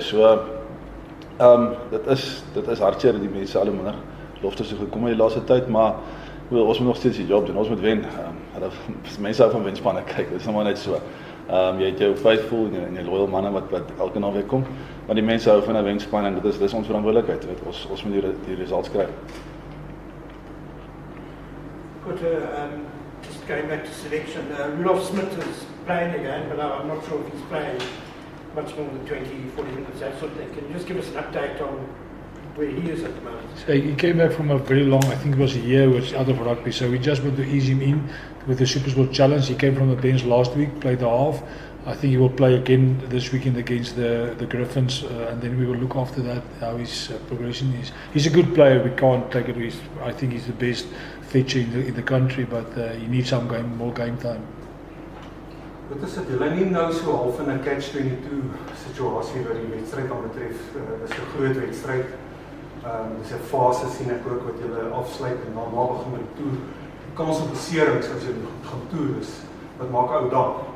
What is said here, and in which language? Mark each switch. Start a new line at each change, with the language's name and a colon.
Afrikaans: So dit is hartseer dat die mense al minder Loftus gekom in die laaste tyd, maar ons moet nog steeds die job doen. Ons moet wen. Mense hou van wenspanne kyk. Dit is nog net so. Jy het jou faithful en jy loyal manne wat elke naweek kom, maar die mense hou van 'n wenspan en dit is ons verantwoordelikheid, weet. Ons moet die results kry.
English: Good, just going back to selection, Rudolph Smith is playing again, but I'm not sure if he's playing much more than 20-40 minutes, that sort of thing. Can you just give us an update on where he is at the moment? So he came back from a very long, I think it was a year, which out of rugby. So we just want to ease him in with the Super Sport Challenge. He came from the bench last week, played the half. I think he will play again this weekend against the Griffins, and then we will look after that how his progression is. He's a good player. We can't take it. I think he's the best fetcher in the country, but he needs some more game time.
Afrikaans: Wat is dit? Julle nie nou so half in 'n catch-22 situasie wat die wedstryd aan betref. Dis 'n groot wedstryd. Dis 'n fase sien ek ook wat julle afsluit en dan begin met die toer. Die kans op beserings as jy gaan toer is. Wat maak ou dan?